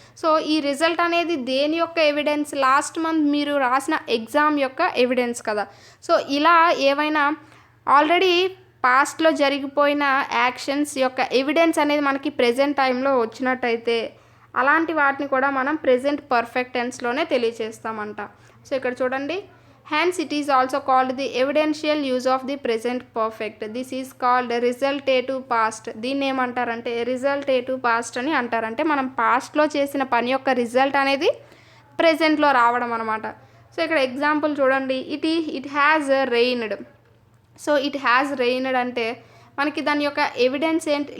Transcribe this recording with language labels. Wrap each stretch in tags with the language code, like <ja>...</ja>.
<te>So ఈ result అనేది దేని యొక్క ఎవిడెన్స్? లాస్ట్ మంత్ మీరు రాసిన ఎగ్జామ్ యొక్క ఎవిడెన్స్ కదా. సో ఇలా ఏవైనా ఆల్రెడీ పాస్ట్లో జరిగిపోయిన యాక్షన్స్ యొక్క ఎవిడెన్స్ అనేది మనకి ప్రెజెంట్ టైంలో వచ్చినట్టయితే అలాంటి వాటిని కూడా మనం ప్రెజెంట్ పర్ఫెక్ట్ టెన్స్లోనే తెలియజేస్తామంట. సో ఇక్కడ చూడండి,</te> <en>hence it is also called the evidential use of the present perfect. This is called resultative past.</en> <te>దీన్ని ఏమంటారంటే resultative past అని అంటారంటే మనం పాస్ట్లో చేసిన పని యొక్క రిజల్ట్ అనేది ప్రెజెంట్లో రావడం అనమాట. సో ఇక్కడ ఎగ్జాంపుల్ చూడండి,</te> <en>It has rained.</en> <te>So</te> <en>it has rained</en> <te>అంటే మనకి దాని యొక్క ఎవిడెన్స్ ఏంటి?</te>